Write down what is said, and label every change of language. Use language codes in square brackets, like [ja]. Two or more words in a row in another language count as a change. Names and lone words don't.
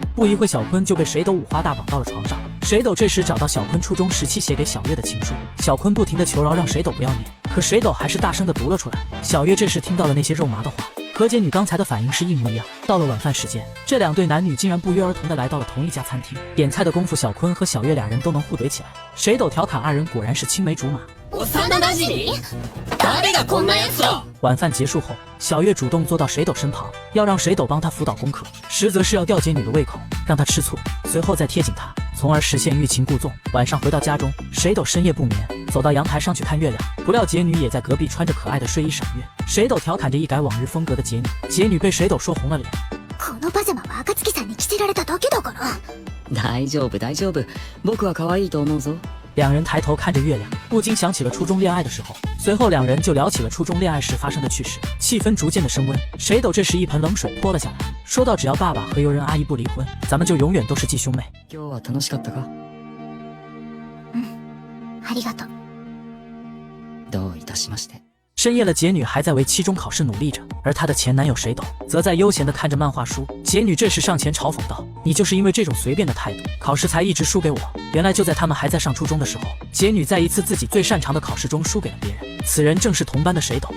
[zh] 不一会，小坤就被水斗五花大绑到了床上。水斗这时找到小坤初中时期写给小月的情书，小坤不停的求饶让水斗不要念，可水斗还是大声的读了出来。小月这时听到了那些肉麻的话，和杰女刚才的反应是一模一样。到了晚饭时间，这两对男女竟然不约而同的来到了同一家餐厅。点菜的功夫，小坤和小月俩人都能互怼起来。水斗调侃二人果然是青梅竹马。 [ja] 幼馴染？誰がこんなやつだ？ [zh] 晚饭结束后，小月主动坐到水斗身旁，要让水斗帮她辅导功课，实则是要吊杰女的胃口，让她吃醋，随后再贴紧她，从而实现欲擒故纵。晚上回到家中，水斗深夜不眠，走到阳台上去看月亮，不料杰女也在隔壁穿着可爱的睡衣赏月。水斗调侃着一改往日风格的杰女，杰女被水斗说红了脸。 [ja] このパジャマは暁さんに着せられただけだから。大丈夫大丈夫。僕は可愛いと思うぞ。 [zh] 两人抬头看着月亮，不禁想起了初中恋爱的时候。随后两人就聊起了初中恋爱时发生的趣事，气氛逐渐的升温。水斗这时一盆冷水泼了下来，说道：“只要爸爸和游人阿姨不离婚，咱们就永远都是继兄妹。” [ja] 今日は楽しかったか？ありがとう。どういたしまして。 [zh] 深夜了，杰女还在为期中考试努力着，而她的前男友水斗则在悠闲地看着漫画书。杰女这时上前嘲讽道：“你就是因为这种随便的态度，考试才一直输给我。” 原来就在他们还在上初中的时候，杰女在一次自己最擅长的考试中输给了别人，此人正是同班的水斗。